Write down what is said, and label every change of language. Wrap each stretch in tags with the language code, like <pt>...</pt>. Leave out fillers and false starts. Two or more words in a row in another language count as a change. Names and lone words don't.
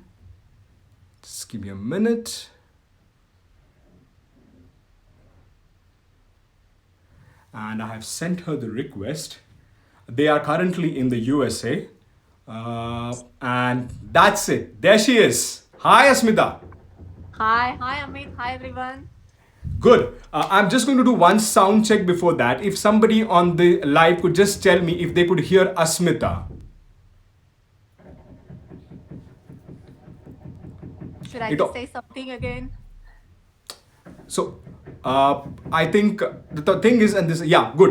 <en>Just give me a minute. And I have sent her the request. They are currently in the USA. And that's it. There she is. Hi, Asmita. Hi Amit, hi everyone. Good. I'm just going to do one sound check before that. If somebody on the live could just tell me if they could hear Asmita. Should I It, just say something again? so I think the thing is, and this, yeah, good.</en>